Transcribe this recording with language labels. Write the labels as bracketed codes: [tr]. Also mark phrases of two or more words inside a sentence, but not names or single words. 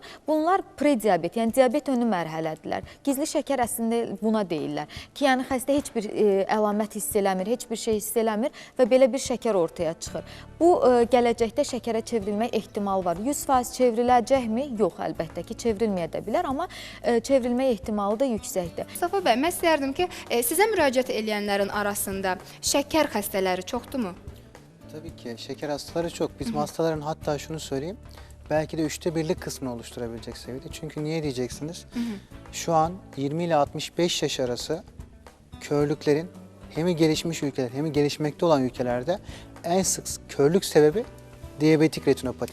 [az] Bunlar prediabet, yəni diabet önü mərhələdilər. Gizli şəkər əslində buna deyirlər ki, yəni xəstə heç bir əlamət hiss eləmir, heç bir şey hiss eləmir və belə bir şəkər ortaya çıxır. Bu, gələcəkdə şəkərə çevrilmək ehtimal var. 100% çevriləcəkmi? Yox, əlbəttə ki, çevrilməyə də bilər, amma çevrilmə ehtimalı da yüksəkdir. Mustafa bəy, mən istəyərdim ki, sizə müraciət edənlərin arasında şəkər xəstələri çoxdurmu? [tr] Tabii ki, şeker hastaları çok. Bizim hastaların hatta şunu söyleyeyim, belki de 1/3'lik kısmını oluşturabilecek seviyede. Çünkü niye diyeceksiniz? Şu an 20 ile 65 yaş arası körlüklerin hem gelişmiş ülkeler hem gelişmekte olan ülkelerde en sık körlük sebebi diyabetik retinopati.